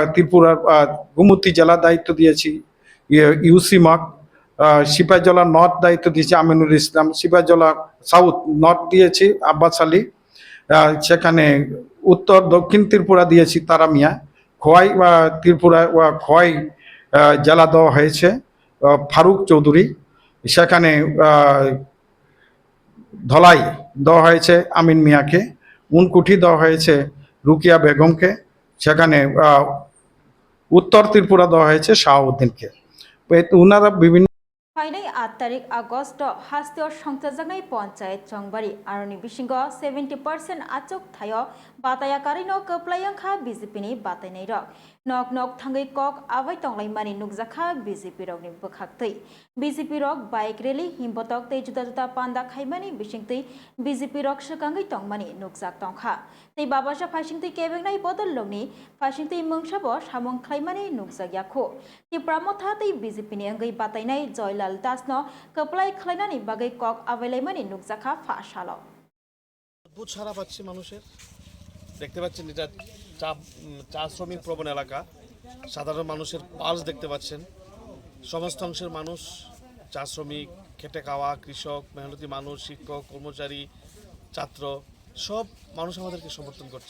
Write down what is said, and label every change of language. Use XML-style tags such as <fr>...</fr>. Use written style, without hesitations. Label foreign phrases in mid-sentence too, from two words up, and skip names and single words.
<bn>ত্রিপুরার গুমতি জেলার দায়িত্ব দিয়েছি ইউসি মক, সিপাহীজলা নর্থ দায়িত্ব দিয়েছি আমিনুল ইসলাম, সিপাহীজলা সাউথ নর্থ দিয়েছি আব্বাস আলী, সেখানে উত্তর দক্ষিণ ত্রিপুরা দিয়েছি তারা মিয়া, খোয়াই ত্রিপুরা খোয়াই জেলা দেওয়া হয়েছে ফারুক চৌধুরী, সেখানে ধলাই দেওয়া হয়েছে আমিন মিয়াকে, উনকুঠি দেওয়া হয়েছে রুকিয়া বেগমকে, সেখানে উত্তর ত্রিপুরা দেওয়া হয়েছে শাহাবুদ্দিনকে। ওনারা বিভিন্ন</bn> <brx>फाइनाय 8 तारिख आगस्ट हास्तियर संचाजानाय पंचायत चंगबारी आरनि बिसिंग 70% आचक थायो बाताया कारिनो कप्लायंखा बीजेपी नि बातायनाय रक नक नक थांगै कक आबाय तंगलायमानि नुकजाखा बीजेपी रकनि बखाक्तै बीजेपी रक</brx> <en>bike rally</en> <brx>हिमबतक तै जुदा जुदा पान्दा खायमानि बिसिंतै बीजेपी रक सकांगै तंगमानि नुकजाक तंखा तै बाबासा फाइसिंतै केबेंनाय बदल लंनि फाइसिंतै मंगसाबो सामं खायमानि नुकजाक याखो ति प्रामथा तै बीजेपी नि अंगै बातायनाय जयलाल दासनो कपलाय खलायनानि बागै कक आबायलायमानि नुकजाखा फाशालो</brx> <bn>অদ্ভুত সারা পাচ্ছি মানুষের। দেখতে পাচ্ছেন এটা চা শ্রমিক প্রবণ এলাকা, সাধারণ মানুষের পালস দেখতে পাচ্ছেন। সমস্ত অংশের মানুষ, চা শ্রমিক, খেটে খাওয়া কৃষক, মেহনতি মানুষ, শিক্ষক, কর্মচারী, ছাত্র, সব মানুষ আমাদেরকে সমর্থন করছে।</bn>